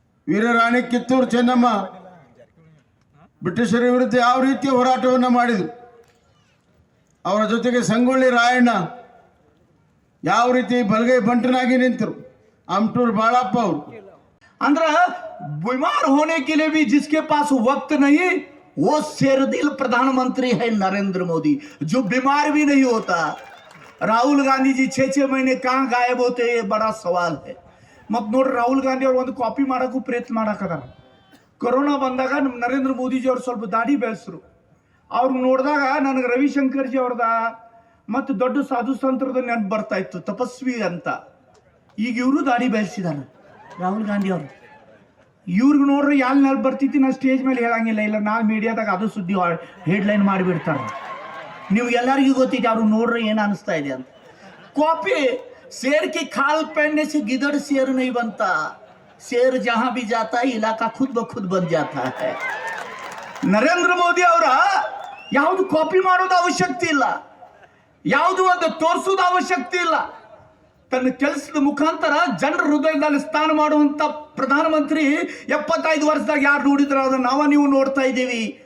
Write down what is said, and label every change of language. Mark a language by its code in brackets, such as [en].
[kn] ವೀರರಾಣಿ ಕಿತ್ತೂರು ಚೆನ್ನಮ್ಮ ಬ್ರಿಟಿಷರ ವಿರುದ್ಧ ಯಾವ ರೀತಿಯ ಹೋರಾಟವನ್ನು ಮಾಡಿದರು, ಅವರ ಜೊತೆಗೆ ಸಂಗೊಳ್ಳಿ ರಾಯಣ್ಣ ಯಾವ ರೀತಿ ಬಲಗೈ ಬಂಟನಾಗಿ ನಿಂತರು, ಅಮಟೂರು ಬಾಳಪ್ಪ ಅವರು. [hi] अंदर बीमार होने के लिए भी जिसके पास वक्त नहीं वो शेरदिल प्रधानमंत्री है नरेंद्र मोदी, जो बीमार भी नहीं होता. राहुल गांधी जी 6 महीने कहाँ गायब होते ये बड़ा सवाल है. [kn] मत नोड राहुल गांधी और ಒಂದು ಕಾಪಿ ಮಾಡಕ್ಕೂ ಪ್ರಯತ್ನ ಮಾಡಕದಾರ. ಕೊರೋನಾ ಬಂದಾಗ ನರೇಂದ್ರ ಮೋದಿಜಿ ಅವರು ಸ್ವಲ್ಪ ದಾಡಿ ಬೆಳೆಸರು. ಅವ್ರು ನೋಡಿದಾಗ ನನಗೆ ರವಿಶಂಕರ್ ಜಿ ಅವ್ರದ ಮತ್ತು ದೊಡ್ಡ ಸಾಧು ಸಂತರದ ನೆನಪು ಬರ್ತಾ ಇತ್ತು, ತಪಸ್ವಿ ಅಂತ. ಈಗ ಇವರು ದಾಡಿ ಬೆಳೆಸಿದಾರೆ ರಾಹುಲ್ ಗಾಂಧಿ ಅವರು. ಇವ್ರಿಗೆ ನೋಡ್ರಿ ಯಾಲ್ ನೆನಪು ಬರ್ತಿತ್ತು, ನಾ ಸ್ಟೇಜ್ ಮೇಲೆ ಹೇಳಂಗಿಲ್ಲ, ಇಲ್ಲ ನಾ ಮೀಡಿಯಾದಾಗ ಅದು ಸುದ್ದಿ ಹೆಡ್ಲೈನ್ ಮಾಡಿಬಿಡ್ತಾರೆ. ನೀವು ಎಲ್ಲರಿಗೂ ಗೊತ್ತಿದೆ ಅವ್ರು ನೋಡ್ರಿ ಏನು ಅನಿಸ್ತಾ ಇದೆ ಅಂತ. [hi] कॉपी शेर की खाल पहनने से गिदड़ शेर नहीं बनता, शेर जहां भी जाता है इलाका खुद ब खुद बन जाता है. [kn] ನರೇಂದ್ರ ಮೋದಿ ಅವರ ಯಾವುದು ಕಾಪಿ ಮಾಡೋದು ಅವಶ್ಯಕತೆ ಇಲ್ಲ, ಯಾವುದು ಒಂದು ತೋರಿಸೋದು ಅವಶ್ಯಕತೆ ಇಲ್ಲ. ತನ್ನ ಕೆಲಸದ ಮುಖಾಂತರ ಜನರ ಹೃದಯದಲ್ಲಿ ಸ್ಥಾನ ಮಾಡುವಂತ ಪ್ರಧಾನಮಂತ್ರಿ 75 ವರ್ಷದಾಗ ಯಾರು ನೋಡಿದ್ರ ಅದನ್ನ ನೀವು ನೋಡ್ತಾ ಇದ್ದೀವಿ.